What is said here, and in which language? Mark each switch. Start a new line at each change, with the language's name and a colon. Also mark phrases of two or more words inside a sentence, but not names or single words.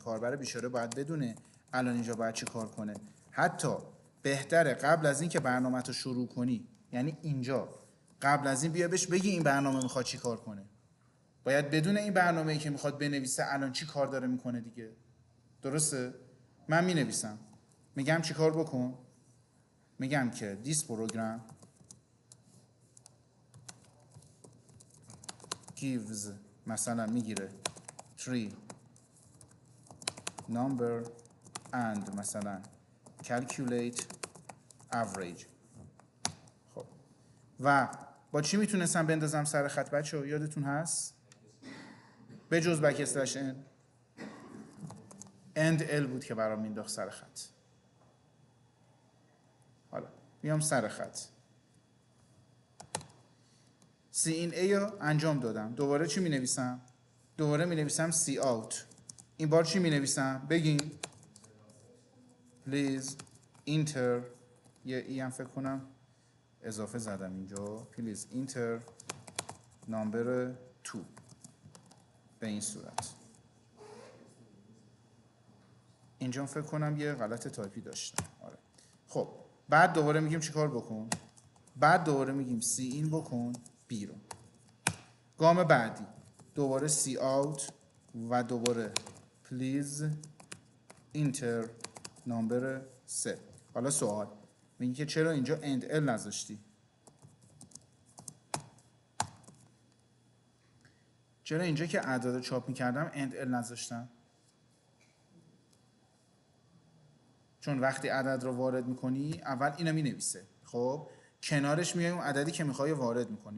Persian: کاربر بیچاره باید بدونه الان اینجا باید چی کار کنه. حتی بهتره قبل از این که برنامه رو شروع کنی، یعنی اینجا قبل از این بیا بهش بگی این برنامه میخواد چی کار کنه. باید بدون این برنامه‌ای که میخواد بنویسه الان چی کار داره میکنه دیگه. درسته؟ من مینویسم میگم چی کار بکن، میگم که
English: this program gives
Persian: مثلا میگیره 3
English: number and
Persian: مثلا
English: calculate average.
Persian: خب و با چی میتونستم بندازم سر خط بچه‌ها؟ یادتون هست؟ به جز بک اسلش end l بود که برام مینداخت سر خط. حالا میام سر خط C in A رو انجام دادم. دوباره چی می نویسم؟ دوباره می نویسم C out. این بار چی می نویسم؟ بگین.
English: Please enter.
Persian: یه ای هم فکر کنم اضافه زدم اینجا.
English: Please enter number 2.
Persian: به این صورت. اینجا فکر کنم یه غلط تایپی داشتم. آره. خب بعد دوباره میگیم چیکار بکن؟ بعد دوباره میگیم C in بکن بیرون. گام بعدی دوباره C out و دوباره
English: please enter number 3.
Persian: حالا سوال میگه که چرا اینجا end l نذاشتی؟ چرا اینجا که اعداد چاپ میکردم end l نذاشتم؟ چون وقتی عدد رو وارد میکنی اول اینو مینویسه، خب کنارش میای اون عددی که میخوای وارد میکنی.